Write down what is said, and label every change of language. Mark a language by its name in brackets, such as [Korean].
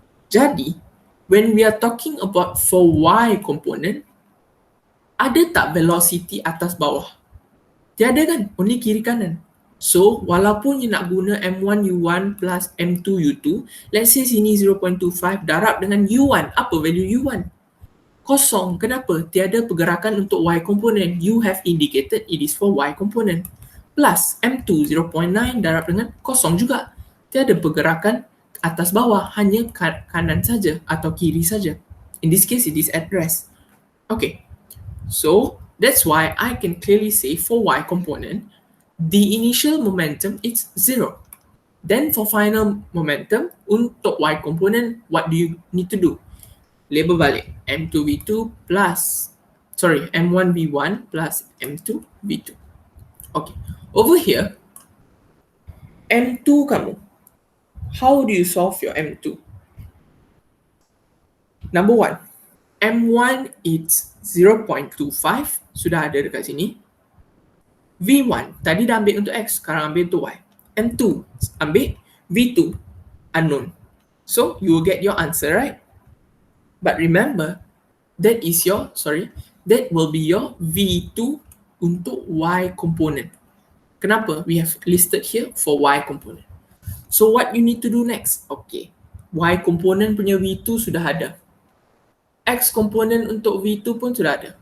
[Malay] Jadi, [English] when we are talking about for Y component, [Malay] ada tak [English] velocity [Malay] atas bawah? Tiada kan? [English] Only [Malay] kiri kanan. So, walaupun you nak guna M1U1 plus M2U2, [English] let's say [Malay] sini 0.25 darab dengan U1. Apa value U1? Kosong. Kenapa? Tiada pergerakan untuk Y component. [English] You have indicated it is for Y component. [Malay] Plus M2 0.9 darab dengan kosong juga. Tiada pergerakan atas bawah, hanya kanan saja atau kiri saja. [English] In this case, it is at rest. [Malay] Okay. [English] So, that's why I can clearly say for Y component, the initial momentum is 0. Then for final momentum, [Malay] untuk [English] Y component, what do you need to do? [Malay] Label balik [English] M2V2 plus, M1V1 plus M2V2. Okay, over here, M2 [Malay] kamu, [English] how do you solve your M2? Number 1, M1 is 0.25, [Malay] sudah ada dekat sini. [English] V1, tadi dah ambil untuk X, sekarang ambil untuk Y. [Malay] M2, ambil V2, [English] unknown. So, you will get your answer, right? But remember, that will be your V2 [Malay] untuk [English] Y component. Kenapa? We have listed here for Y component. So, what you need to do next? Okay, Y component [Malay] punya V2 sudah ada. [English] X component [Malay] untuk V2 pun sudah ada.